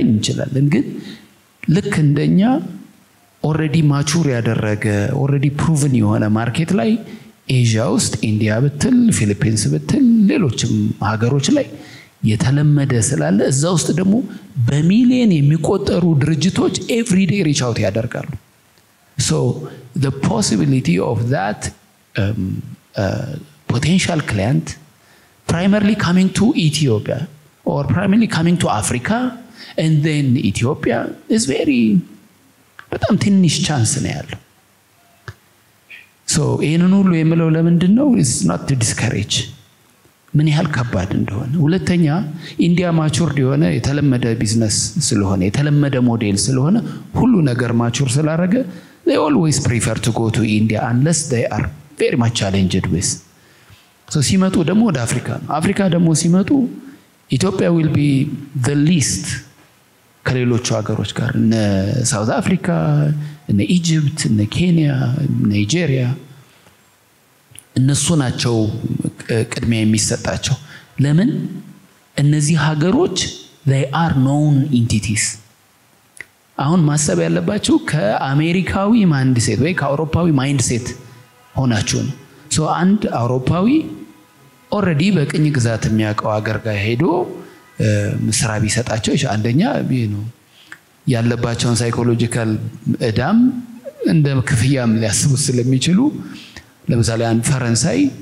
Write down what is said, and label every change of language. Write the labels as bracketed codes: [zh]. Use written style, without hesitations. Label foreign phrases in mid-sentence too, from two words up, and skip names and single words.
[am] እንችላለን ግን ልክ እንደኛ ኦሬዲ ማቹር ያደረገ ኦሬዲ ፕሩቭን የሆነ ማርኬት ላይ ኤዥያ ውስጥ ኢንዲያ ብትል ፊሊፒንስ ብትል ሌሎችም ሀገሮች ላይ የተለመደ ስላለ እዛ ውስጥ ደግሞ በሚሊዮን የሚቆጠሩ ድርጅቶች [en] every day reach out [am] ያደርጋሉ [en] so the possibility of that potential client primarily coming to Ethiopia or primarily coming to Africa and then Ethiopia is very [am] በጣም ትንሽ ቻንስ ነው ያለው [en] so [am] ይሄንን ሁሉ የምለው ለምንድነው [en] is not to discourage [am] ምን ያህል ከባድ እንደሆነ ሁለተኛ ኢንዲያ ማቹርድ የሆነ የተለመደ ቢዝነስ ስለሆነ የተለመደ ሞዴል ስለሆነ ሁሉ ነገር ማቹር ስላደረገ [en] they always prefer to go to India unless they are very much challenged with so [am] ሲመጡ ደግሞ ወደ አፍሪካ ደግሞ ሲመጡ ኢትዮጵያ [en] will be the least [am] ከሌሎቹ ሀገሮች ጋር እነ ሳውዝ አፍሪካ እነ ኢጂፕት እነ ኬንያ ናይጄሪያ እነሱ ናቸው ቅድሚያ የሚሰጣቸው ለምን እነዚህ ሀገሮች [en] they are known entities [am] አሁን ማሰብ ያለባችሁ ከአሜሪካዊ ማይንድሴት ወይ ከአውሮፓዊ ማይንድሴት ሆናችሁ ነው ሶ አንድ አውሮፓዊ ኦሬዲ በቅኝ ግዛት የሚያውቀው ሀገር ጋር ሄዶ ስራ ቢሰጣቸው አንደኛ ያለባቸውን ሳይኮሎጂካል እዳም እንደ ክፍያም ሊያስቡ ስለሚችሉ ለምሳሌ አንድ ፈረንሳይ